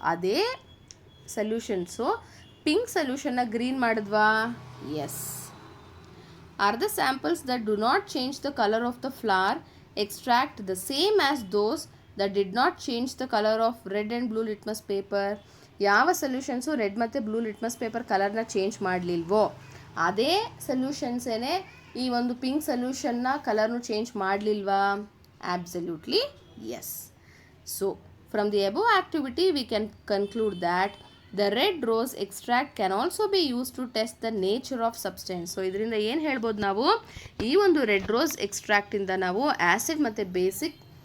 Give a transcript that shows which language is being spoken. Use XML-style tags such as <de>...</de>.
<kn>ಅದೇ solutions pink ಸೊಲ್ಯೂಷನ್ನ green ಮಾಡಿದ್ವಾ?</kn> <en>Yes. Are the samples that do not change the color of the flower extract the same as those that did not change the color of red and blue litmus paper?</en> <kn>ಯಾವ solutions red ಮತ್ತು blue litmus paper ಕಲರ್ನ change ಮಾಡಲಿಲ್ವೋ ಅದೇ ಸೊಲ್ಯೂಷನ್ಸೇನೆ ಈ ಒಂದು pink ಸೊಲ್ಯೂಷನ್ನ ಕಲರ್ನು change ಮಾಡಲಿಲ್ವಾ?</kn> <en>Absolutely yes. So from the above activity we can conclude that the red rose extract can also be used to test the nature of substance.</en> <kn>So ಇದರಿಂದ ಏನು ಹೇಳ್ಬೋದು ನಾವು, ಈ ಒಂದು ರೆಡ್ ರೋಸ್ ಎಕ್ಸ್ಟ್ರಾಕ್ಟಿಂದ ನಾವು ಆ್ಯಸಿಡ್ ಮತ್ತು basic</kn>